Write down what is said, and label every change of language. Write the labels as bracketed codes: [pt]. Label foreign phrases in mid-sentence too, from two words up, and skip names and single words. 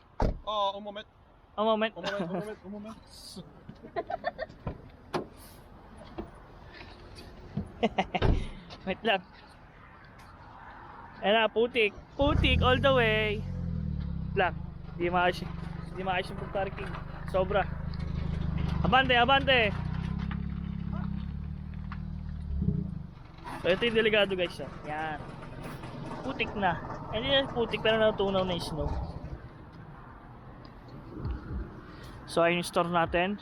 [fr] Oh, un moment. [en] A moment. [fr] Un moment. [tl] Wait lang. Ayan na, putik. Putik [en] all the way. [tl] Lang. Di maayos yung pag-parking. Sobra. Abante. So ito yung delikado guys. Yan. Putik na. Hindi na putik pero natunaw na yung snow. So ayun yung store natin.